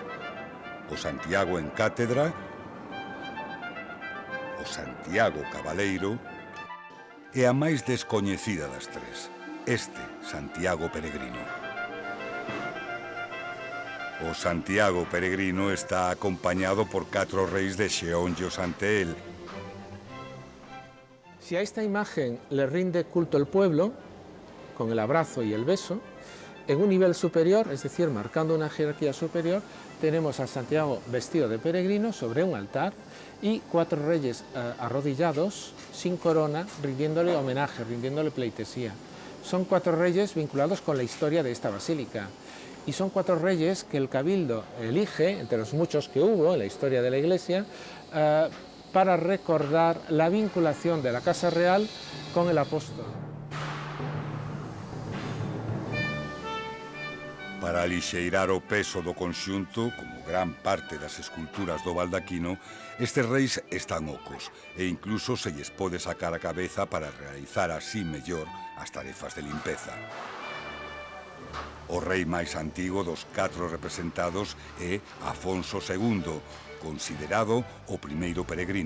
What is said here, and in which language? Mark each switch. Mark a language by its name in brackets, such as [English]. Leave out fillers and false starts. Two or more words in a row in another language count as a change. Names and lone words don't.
[Galician] O Santiago en cátedra, o Santiago cabaleiro e a máis descoñecida das 3, este Santiago peregrino. O Santiago peregrino está acompañado por 4 reis de xeonllos ante él. [Spanish] Si a esta imagen le rinde culto el pueblo, con el abrazo y el beso, en un nivel superior, es decir, marcando una jerarquía superior, tenemos a Santiago vestido de peregrino sobre un altar y 4 reyes arrodillados, sin corona, rindiéndole homenaje, rindiéndole pleitesía. Son 4 reyes vinculados con la historia de esta basílica. Y son 4 reyes que el Cabildo elige, entre los muchos que hubo en la historia de la Iglesia, para recordar la vinculación de la Casa Real con el apóstol. [Galician] Para alixeirar o peso do conxunto, como gran parte das esculturas do baldaquino, estes reis están ocos e incluso se lles pode sacar a cabeza para realizar así mellor as tarefas de limpeza. O rei máis antigo dos 4 representados é Afonso II, considerado o primeiro peregrino.